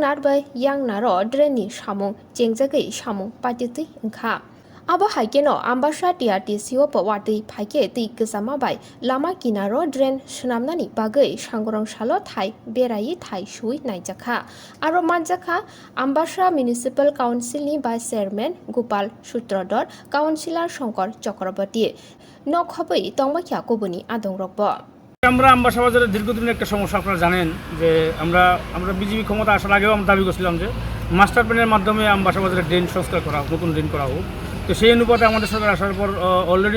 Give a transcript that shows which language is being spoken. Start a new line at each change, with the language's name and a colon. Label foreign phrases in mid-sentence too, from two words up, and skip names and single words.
Kok Borok: narbai yang naro dreni samung jengjagai samung patiti engkha Aba haikeno Ambassa TRTCO wati phaike tei kesama bai Lama Kinaro drain Swnamjaknai bagai sangorong salo thai berai thai sui naijakha aro manjakha Ambassa Municipal Council ni
English: Vice Chairman
Kok Borok: Gopal Sutrodor Councilor Shankar Chakraborty নখবই তংবাখিয়া কবনি আদংরকব
Bangla: আমরা আম্বাসা বাজারের দীর্ঘদিনের একটা সমস্যা আপনারা জানেন যে আমরা বিজেপি ক্ষমতা আসার আগেও আমরা দাবি করছিলাম যে
English: master plan
Bangla: মাধ্যমে আম্বাসা বাজারের ড্রেন সংস্কার করা হোক নতুন ড্রেন করা হোক তো সেই অনুপাতে আমাদের সরকার আসার পর অলরেডি